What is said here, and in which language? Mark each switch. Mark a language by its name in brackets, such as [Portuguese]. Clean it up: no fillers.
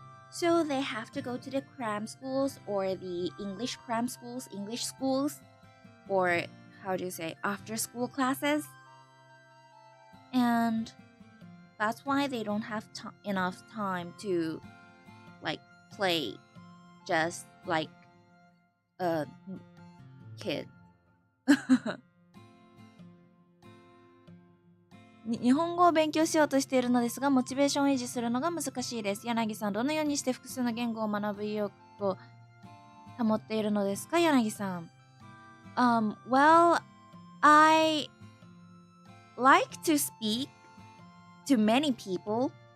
[English] So they have to go to the cram schools or the English cram schools, English schools, or how do you say, after school classes. And that's why they don't have enough time to like play just like a kid. [Japanese] 日本語を勉強しようとしているのですが、モチベーションを維持するのが難しいです。柳さん、どのようにして複数の言語を学ぶ意欲を保っているのですか、柳さん。 [English] Well, I like to speak to many people.